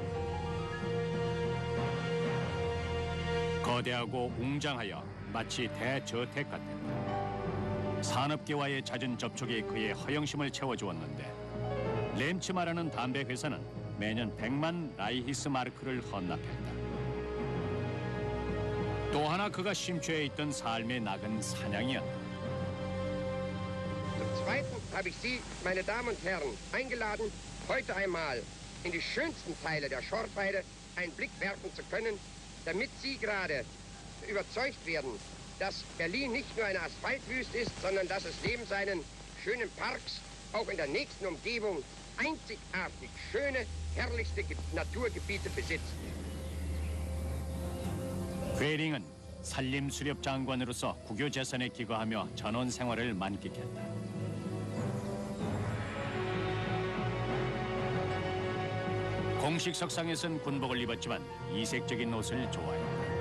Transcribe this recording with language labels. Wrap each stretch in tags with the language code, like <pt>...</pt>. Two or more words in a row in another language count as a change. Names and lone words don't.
<ko>거대하고 웅장하여 마치 대저택 같았다. 산업계와의 잦은 접촉이 그의 허영심을 채워주었는데 램츠 말하는 담배 회사는 매년 100만 라이히스 마르크를 헌납했다. 또 하나 그가 심취해 있던 삶의 낙은 사냥이었다.</ko> <de>Zum Zweiten habe ich Sie, meine Damen und Herren, eingeladen, heute einmal in die schönsten Teile der Schorfheide einen Blick werfen zu können, damit Sie gerade überzeugt werden, dass Berlin nicht nur eine Asphaltwüste ist, sondern dass es neben seinen schönen Parks auch in der nächsten Umgebung einzigartig schöne, herrlichste Naturgebiete besitzt.</de> <ko>괴링은 산림수렵 장관으로서 국유 재산에 기거하며 전원 생활을 만끽했다. 공식 석상에선 군복을 입었지만 이색적인 옷을 좋아했다.</ko>